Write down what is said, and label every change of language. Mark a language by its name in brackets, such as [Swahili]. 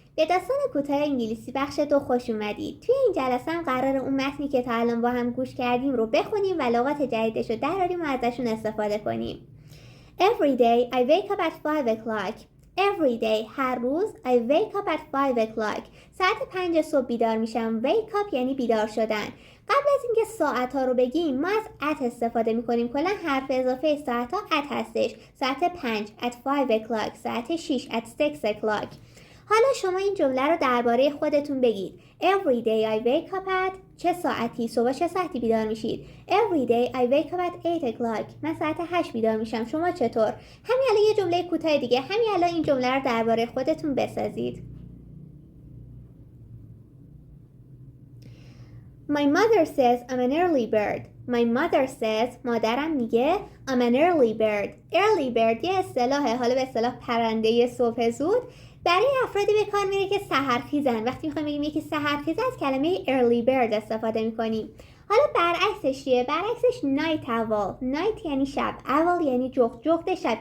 [Persian] به داستان کوتاه انگلیسی بخش 2 خوش اومدید. توی این جلسه هم قرار اون متنی که تا الان با هم گوش کردیم رو بخونیم و لغات جدیدش رو دراریم و ازشون استفاده کنیم. [English] Every day I wake up at 5 o'clock. Every day [Persian] هر روز [English] I wake up at 5 o'clock. [Persian] ساعت 5 صبح بیدار میشم. Wake up یعنی بیدار شدن. قبل از اینکه ساعت ها رو بگیم ما از at استفاده میکنیم. کلا حرف اضافه ساعت ها at هستش. ساعت 5 [English] at 5 o'clock. [Persian] ساعت 6 [English] at 6 o'clock. [Persian] حالا شما این جمله رو درباره خودتون بگید. [English] Every day I wake up at [Persian] چه ساعتی؟ صبح چه ساعتی بیدار میشید؟ [English] Every day I wake up at 8 o'clock. [Persian] من ساعت 8 بیدار میشم. شما چطور؟ همین الان یه جمله کوتاه دیگه. همین الان این جمله رو درباره خودتون بسازید. [English] My mother says I'm an early bird. My mother says [Persian] مادرم میگه [English] I'm an early bird. [Persian] Early bird یه اصطلاحه. حالا به اصطلاح پرنده صبح زود. برای افرادی به کار میره که سحرخیزن. وقتی میخوایم بگیم یکی سحرخیز از کلمه early bird استفاده میکنیم. حالا برعکسش چیه؟ برعکسش night owl. night یعنی شب. owl یعنی جغد. جغد شب.